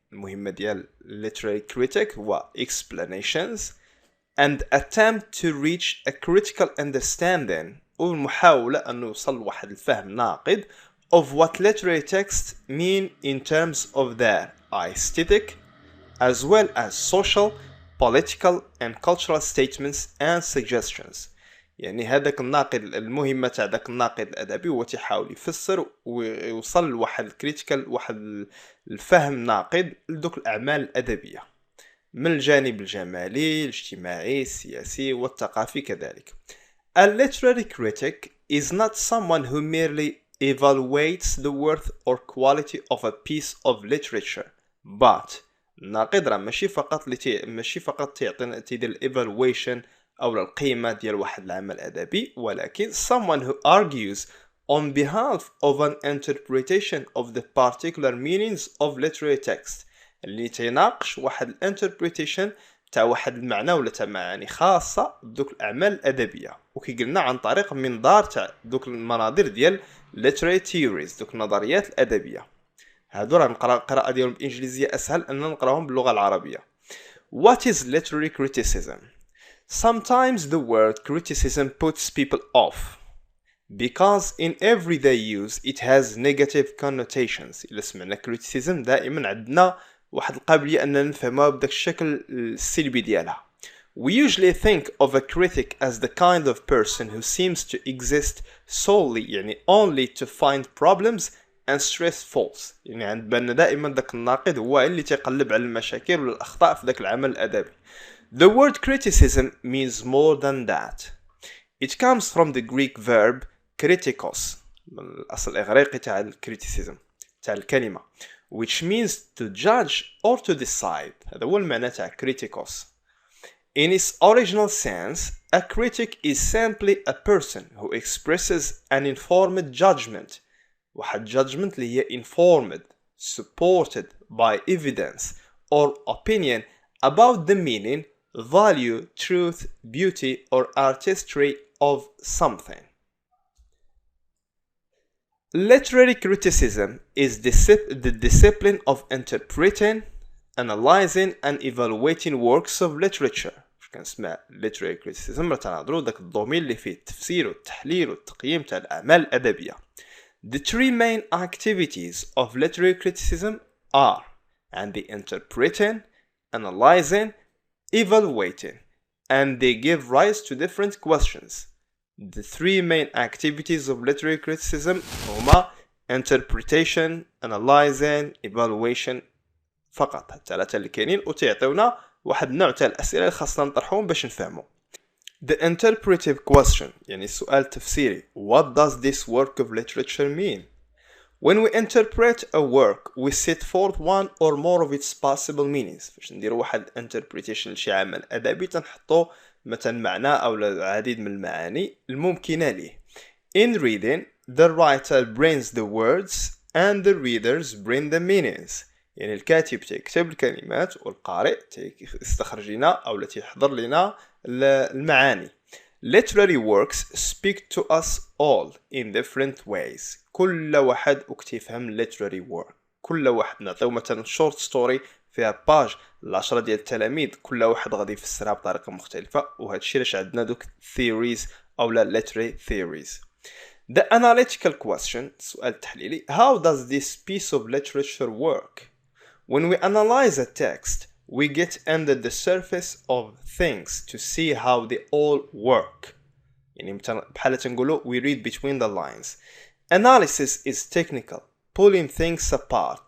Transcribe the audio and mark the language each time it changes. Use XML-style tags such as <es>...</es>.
<ar>المهمة ديال</ar> <en>literary critic هو explanations and attempt to reach a critical understanding</en> <ar>والمحاولة أن نوصل لواحد الفهم ناقد</ar> <en>of what literary texts mean in terms of their aesthetic as well as social, political and cultural statements and suggestions.</en> <ar>يعني هذاك الناقد، المهمة تاع داك الناقد الأدبي هو تيحاول يفسر ويوصل لواحد الكريتيكال، واحد الفهم ناقد لدوك الأعمال الأدبية من الجانب الجمالي، الاجتماعي، السياسي والثقافي كذلك.</ar> <en>A literary critic is not someone who merely evaluates the worth or quality of a piece of literature, but</en> <ar>الناقد راه ماشي فقط تيدير evaluation أو القيمة ديال واحد العمل الأدبي، ولكن</ar> <en>someone who argues on behalf of an interpretation of the particular meanings of literary text،</en> <ar>اللي تيناقش واحد الانتربريتيشن تاع واحد المعنى ولا تاع معاني خاصه بدوك الاعمال الادبيه، وكيقلنا عن طريق منظار تاع دوك المناظر ديال literary theories، دوك النظريات الادبيه. هادو راه نقرا القراءه ديالهم بالانجليزيه اسهل ان نقراهم باللغه العربيه.</ar> <en>What is literary criticism? Sometimes the word criticism puts people off because in everyday use it has negative connotations.</en> <ar>إلا سمعنا criticism دائما عندنا واحد القابلية أننا نفهمها بداك الشكل السلبي ديالها.</ar> <en>We usually think of a critic as the kind of person who seems to exist solely</en> <ar>يعني</ar> <en>only to find problems and stress faults.</en> <ar>يعني عند بالنا دائما داك الناقد هو اللي تيقلب على المشاكل والأخطاء في داك العمل الأدبي.</ar> <en>The word criticism means more than that. It comes from the Greek verb kritikos،</en> <ar>الأصل الإغريقي تاع الكريتيسيزم تاع الكلمة،</ar> <en>which means to judge or to decide.</en> <ar>هذا هو المعنى تاع kritikos.</ar> <en>In its original sense, a critic is simply a person who expresses an informed judgment.</en> <ar>واحد</ar> <en>judgment</en> <ar>اللي هي</ar> <en>informed, supported by evidence or opinion about the meaning, value, truth, beauty or artistry of something. Literary criticism is the discipline of interpreting, analyzing and evaluating works of literature.</en> <ar>كنسمع literary criticism راه تنهضروا داك الضمير اللي فيه التفسير والتحليل والتقييم تاع الأعمال الأدبية.</ar> <en>The three main activities of literary criticism are and the interpreting, analyzing, evaluating, and they give rise to different questions. The three main activities of literary criticism</en> <ar>هما</ar> <en>interpretation, analyzing, evaluation</en> <ar>فقط. الثلاثة اللي كاينين وتعطيونا واحد النوع تاع الأسئلة اللي خاصنا نطرحهم باش نفهمو.</ar> <en>The interpretive question</en> <ar>يعني السؤال التفسيري.</ar> <en>What does this work of literature mean? When we interpret a work, we set forth one or more of its possible meanings.</en> <ar>فاش نديرو واحد interpretation لشي عمل أدبي تنحطو مثلا معنى أو العديد من المعاني الممكنة ليه.</ar> <en>In reading, the writer brings the words and the readers bring the meanings.</en> <ar>يعني الكاتب تكتب الكلمات والقارئ يستخرج لنا أو تيحضر لنا المعاني.</ar> <en>Literary works speak to us all in different ways.</en> <ar>كل واحد يفهم literary work. كل واحد نعطيو مثلا short story فيها باج ل10 ديال التلاميذ، كل واحد غادي يفسرها بطريقة مختلفة، وهذا الشيء علاش عندنا دوك theories أو لا literary theories.</ar> <en>The analytical question</en> <ar>السؤال التحليلي.</ar> <en>How does this piece of literature work? When we analyze a text, we get under the surface of things to see how they all work.</en> <ar>يعني بحال تنقولوا</ar> <en>we read between the lines. Analysis is technical, pulling things apart.</en>